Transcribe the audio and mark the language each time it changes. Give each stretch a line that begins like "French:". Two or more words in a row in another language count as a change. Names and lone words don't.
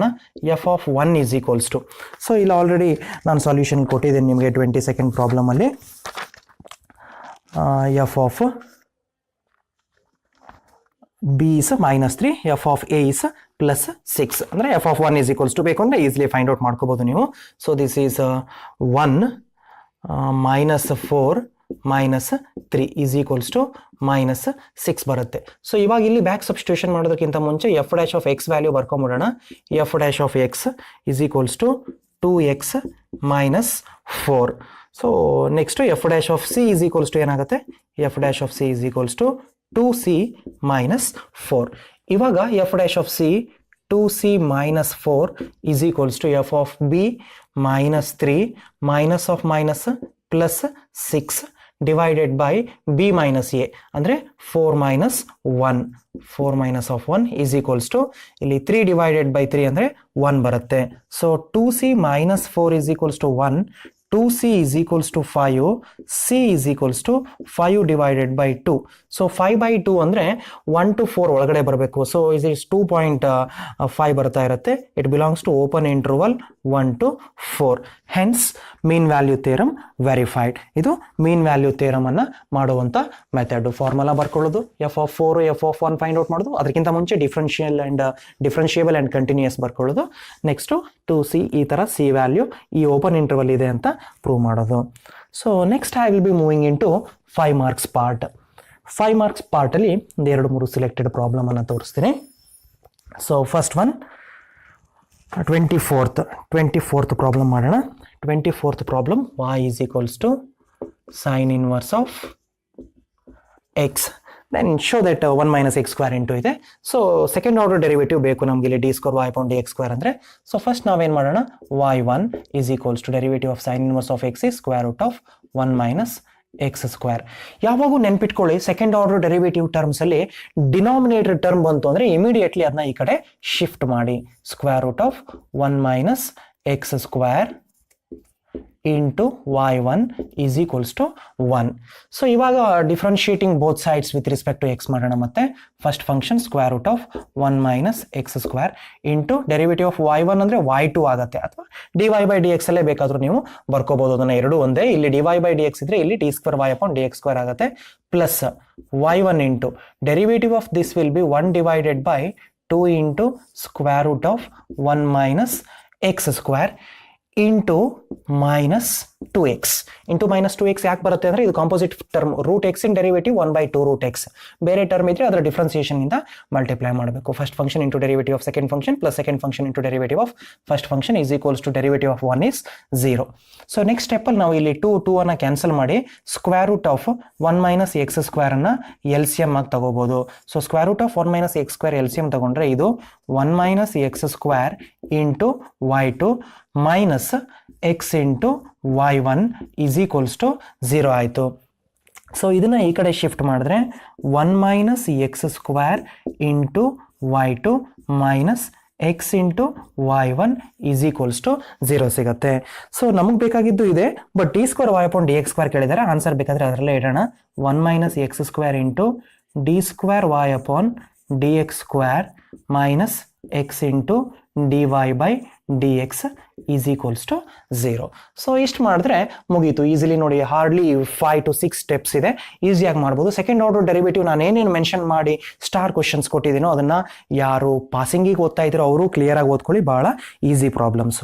English: f of 1 is equals to,
Kannada: ಸೊ ಇಲ್ಲಿ ಆಲ್ರೆಡಿ ನಾನು ಸೊಲ್ಯೂಷನ್ ಕೊಟ್ಟಿದ್ದೀನಿ ನಿಮಗೆ 22nd ಪ್ರಾಬ್ಲಮಲ್ಲಿ.
English: f of b is -3, f of a is +6 ಅಂದರೆ f of 1 is equals to
Kannada: ಬೇಕು ಅಂದರೆ
English: easily find out
Kannada: ಮಾಡ್ಕೋಬೋದು ನೀವು.
English: so this is 1 -4 -3 is equals to -6 ಬರುತ್ತೆ. ಸೊ
Kannada: ಇವಾಗ ಇಲ್ಲಿ
English: back substitution
Kannada: ಮಾಡೋದಕ್ಕಿಂತ ಮುಂಚೆ
English: f dash of x value ಬರ್ಕೊಂಬಿಡೋಣ. f dash of x is equals to 2x -4. so next f dash of c is equals to ಏನಾಗುತ್ತೆ? f dash of c is equals to 2c -4. ಇವಾಗ f dash of c 2c -4 is equals to f of b -3 minus of minus +6 divided by b minus a ಅಂದರೆ 4 -1. 4 minus of 1 is equals to ಇಲ್ಲಿ 3 divided by 3
Kannada: ಅಂದರೆ 1 ಬರುತ್ತೆ.
English: so 2c -4 is equals to 1. 2c is equals to 5, c is equals to 5 divided by 2.
Kannada: So 5/2 ಅಂದರೆ 1 to 4 ಒಳಗಡೆ ಬರಬೇಕು.
English: so is 2.5
Kannada: ಬರ್ತಾ ಇರುತ್ತೆ.
English: it belongs to open interval 1 to 4. hence mean value theorem verified.
Kannada: ಇದು
English: mean value theorem
Kannada: ಅನ್ನ ಮಾಡುವಂತ ಮೆಥಡ್.
English: ಫಾರ್ಮುಲಾ ಬರ್ಕೊಳ್ಳೋದು, f of 4 f of 1 find out
Kannada: ಮಾಡೋದು, ಅದಕ್ಕಿಂತ ಮುಂಚೆ
English: differentiable and continuous ಬರ್ಕೊಳ್ಳೋದು.
Kannada: ನೆಕ್ಸ್ಟ್ 2c ಈ ತರ
English: c value
Kannada: ಈ
English: open interval
Kannada: ಇದೆ ಅಂತ ಪ್ರೂವ್ ಮಾಡೋದು.
English: so next I will be moving in to 5 marks part. 5 marks part
Kannada: ಅಲ್ಲಿ
English: 2-3 selected problem
Kannada: ಅನ್ನು ತೋರಿಸ್ತೀನಿ.
English: so first one 24th problem ಮಾಡೋಣ. 24th ಪ್ರಾಬ್ಲಮ್ y is equals to sin inverse of x. Then show that 1 minus x square into ಇದೆ. so second order derivative
Kannada: ಬೇಕು ನಮ್ಗೆ ಇಲ್ಲಿ
English: d square y upon dx square ಅಂದರೆ. so first
Kannada: ನಾವೇನು ಮಾಡೋಣ,
English: y1 is equals to derivative of sin inverse of x is square root of 1 minus x square.
Kannada: ಯಾವಾಗೂ ನೆನ್ಪಿಟ್ಕೊಳ್ಳಿ,
English: second order derivative terms
Kannada: ಅಲ್ಲಿ
English: denominator term
Kannada: ಬಂತು ಅಂದ್ರೆ ಇಮಿಡಿಯೇಟ್ಲಿ ಅದನ್ನ ಈ ಕಡೆ ಶಿಫ್ಟ್ ಮಾಡಿ.
English: square root of 1 minus x square into y1 is equals to 1. ಸೊ ಇವಾಗ differentiating both sides with respect to x ಮಾಡೋಣ. ಮತ್ತೆ first function square root of 1 minus x square into derivative of y1
Kannada: ಅಂದ್ರೆ y2 ಆಗುತ್ತೆ, ಅಥವಾ
English: dy by dx
Kannada: ಅಲ್ಲೇ ಬೇಕಾದ್ರೂ ನೀವು ಬರ್ಕೋಬಹುದು. ಅದನ್ನ ಎರಡು ಒಂದೇ.
English: ಇಲ್ಲಿ dy by dx
Kannada: ಇದ್ರೆ ಇಲ್ಲಿ
English: d square y upon dx square ಆಗುತ್ತೆ. plus y1 into derivative of this will be 1 divided by 2 into square root of 1 minus x square ಇಂಟು -2x.
Kannada: ಇಂಟು -2x ಯಾಕೆ ಬರುತ್ತೆ ಅಂದರೆ ಇದು
English: composite term. root x in derivative 1/2 root x.
Kannada: ಬೇರೆ ಟರ್ಮ್ ಇದ್ರೆ ಅದರ ಡಿಫ್ರೆನ್ಸಿಯೇಷನ್ ಇಂದ ಮಲ್ಟಿಪ್ಲೈ ಮಾಡಬೇಕು.
English: first function into derivative of second function plus second function into derivative of first function is equals to derivative of 1 is 0. so next
Kannada: ಸ್ಟೆಪ್ಪಲ್ಲಿ ನಾವು ಇಲ್ಲಿ
English: 2 ಅನ್ನ ಕ್ಯಾನ್ಸಲ್ ಮಾಡಿ square root of 1 minus x square ಅನ್ನ L C M
Kannada: ಆಗಿ ತಗೋಬಹುದು.
English: so square root of 1 minus x square L C M
Kannada: ತಗೊಂಡ್ರೆ ಇದು
English: 1 minus x square ಇಂಟು y2 minus x into y1 is equals to 0 ಆಯಿತು. ಸೊ
Kannada: ಇದನ್ನ ಈ ಕಡೆ ಶಿಫ್ಟ್ ಮಾಡಿದ್ರೆ
English: 1 minus x square ಇಂಟು y2 minus x into y1 is equals to 0 ಸಿಗುತ್ತೆ. ಸೊ
Kannada: ನಮಗೆ ಬೇಕಾಗಿದ್ದು ಇದೆ,
English: ಬಟ್ d square y upon dx square
Kannada: ಕೇಳಿದರೆ ಆನ್ಸರ್ ಬೇಕಾದರೆ ಅದರಲ್ಲೇ ಇಡೋಣ.
English: 1 minus x square ಇಂಟು d square y upon dx square minus x into dy by dx is equals to 0.
Kannada: ಸೊ ಇಷ್ಟು ಮಾಡಿದ್ರೆ ಮುಗೀತು. ಈಸಿಲಿ ನೋಡಿ,
English: hardly 5 to 6 steps
Kannada: ಇದೆ, ಈಸಿಯಾಗಿ ಮಾಡ್ಬೋದು.
English: second order derivative
Kannada: ನಾನು ಏನೇನು ಮೆನ್ಷನ್ ಮಾಡಿ
English: star questions
Kannada: ಕೊಟ್ಟಿದ್ದೀನೋ ಅದನ್ನ ಯಾರು ಪಾಸಿಂಗಿಗೆ ಓದ್ತಾ ಇದ್ದೀರೋ ಅವರು ಕ್ಲಿಯರ್ ಆಗಿ ಓದ್ಕೊಳ್ಳಿ, ಬಹಳ ಈಸಿ ಪ್ರಾಬ್ಲಮ್ಸು.